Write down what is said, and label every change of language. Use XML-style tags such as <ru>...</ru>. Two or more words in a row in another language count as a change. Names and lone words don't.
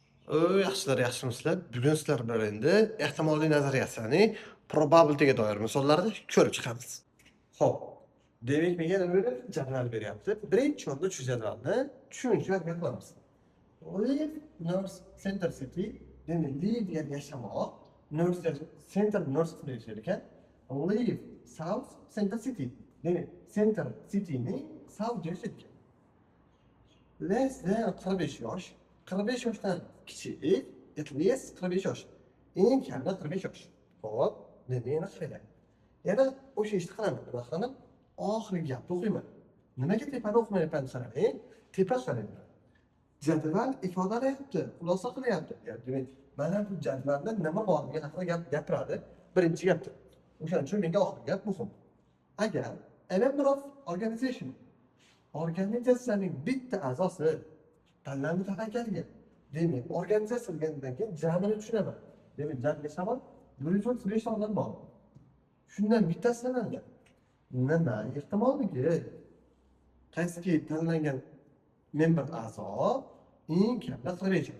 <uz>Yaxshilar, yaxshimisizlar? Bugun sizlar bilan endi ehtimoliy nazariyaning probability'ga doir misollarni ko'rib chiqamiz. Xo'p, demak menga yana bir jadval beryapti. Birinchi o'rinda shu jadvalni tushunishga harakat qilamiz.</uz> <en>Live North Center City,</en> <uz>demak live degan yashamoq, North Center North City ekan.</uz> <en>Live South Center City,</en> <uz>demak Center City'ning South joyi.</uz> <en>Less than 45 yosh.</en> <uz>45 yoshdan kichik,</uz> <en>at least 45 yosh.</en> <uz>Eng kamida 45 yosh. Xo'p, demak yana qilay. Yana o'sha ishni qilaman. Nima qilaman? Oxirgi gapni o'qiyman. Nimaga tepani o'qimayapman qarang. Tepa qarang. Jadval ifodalayapti, xulosa qilyapti. Demak, mana bu jadvalda nima borligi haqida gapiradi. Birinchi gapdi. O'shaning uchun menga oxirgi gap muhim. Agar</uz> <en>a member of organization</en> <uz>organizatsiyaning bitta a'zosi tanlanib taqakalgan. Demak, organizatsiya degandan keyin jamini tushunaman. Demak, jamga savol 135 ta odam bor. Shundan bittasi tanlangan. Nima ehtimolligi? Qaysi tanlangan member a'zo eng kamida 45 yosh.</uz>